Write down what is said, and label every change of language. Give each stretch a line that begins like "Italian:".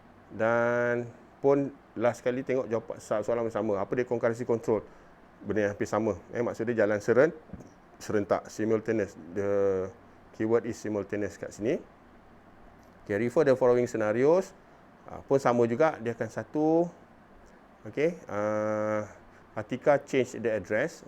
Malay: Dan pun last kali tengok jawapan soalan yang sama. Apa dia concurrency control? Benda yang hampir sama. Maksud dia jalan serentak, simultaneous.
English: The keyword is simultaneous
Malay: kat sini.
English: Okay, refer the following scenarios.
Malay: Pun sama juga, dia akan satu.
English: Okay, Atika change the address.